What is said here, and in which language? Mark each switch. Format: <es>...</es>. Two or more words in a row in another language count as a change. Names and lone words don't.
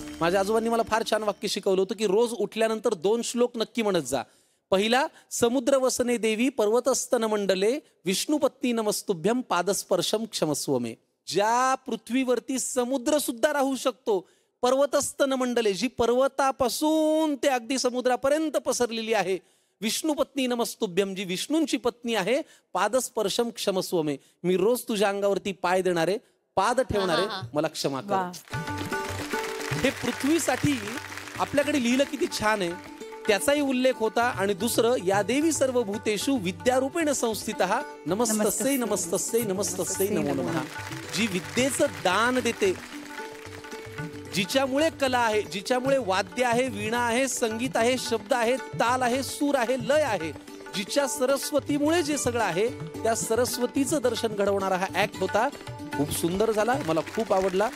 <mr>माझ्या आजोबांनी मला फार छान वाक्य शिकवलं होतं की रोज उठल्यानंतर 2 श्लोक नक्की म्हणत जा.</mr> <sa>पहिला, समुद्र वसने देवी पर्वतस्तन मंडले विष्णुपत्नी नमस्तुभ्यम पादस्पर्शम क्षमस्व मे.</sa> <mr>ज्या पृथ्वीवरती समुद्र सुद्धा राहू शकतो,</mr> <sa>पर्वतस्तन मंडले,</sa> <mr>जी पर्वतापासून ते अगदी समुद्रापर्यंत पसरलेली आहे,</mr> <sa>विष्णुपत्नी नमस्तुभ्यम,</sa> <mr>जी विष्णूंची पत्नी आहे,</mr> <sa>पादस्पर्शम क्षमस्व मे.</sa> <mr>मी रोज तुझ्या अंगावरती पाय देणारे, पाद ठेवणारे, मला क्षमा कर. हे पृथ्वीसाठी आपल्याकडे लिहिलं किती छान आहे, त्याचाही उल्लेख होता. आणि दुसरं,</mr> <sa>या देवी सर्व भूतेषु विद्यारूपेण संस्थितः नमस्तस्यै नमस्तस्यै नमस्तस्यै नमो नमः.</sa> <mr>जी विद्येचं दान देते, जिच्यामुळे कला आहे, जिच्यामुळे वाद्य आहे, वीणा आहे, संगीत आहे, शब्द आहे, ताल आहे, सूर आहे, लय आहे, जिच्या सरस्वतीमुळे जे सगळं आहे, त्या सरस्वतीचं दर्शन घडवणारा हा ऍक्ट होता. खूप सुंदर झाला, मला खूप आवडला.</mr>